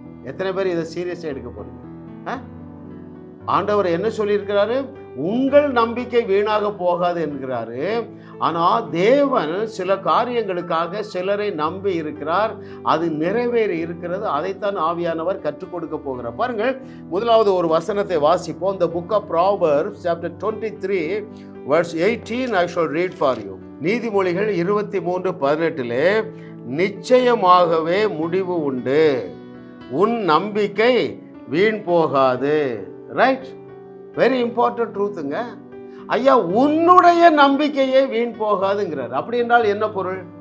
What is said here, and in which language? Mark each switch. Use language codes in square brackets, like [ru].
[ta] எத்தனை பேர் இதை சீரியஸா எடுக்க போறீங்க? ஆண்டவர் என்ன சொல்லியிருக்கிறாரு? உங்கள் நம்பிக்கை வீணாக போகாது என்கிறாரு. ஆனால் தேவன் சில காரியங்களுக்காக சிலரை நம்பி இருக்கிறார், அது நிறைவேறி இருக்கிறது. அதைத்தான் ஆவியானவர் கற்றுக் கொடுக்க போகிறார். பாருங்கள், முதலாவது ஒரு வசனத்தை வாசிப்போம். [en] The book of Proverbs chapter 23 verse 18 I shall read for you. [ta] நீதிமொழிகள் 23:18 நிச்சயமாகவே முடிவு உண்டு, உன் நம்பிக்கை வீண் போகாது. Right, [en] Very important ட்ரூத்துங்க. [ta] ஐயா, உன்னுடைய நம்பிக்கையே வீண் போகாதுங்கிறார். அப்படி என்றால் என்ன பொருள்?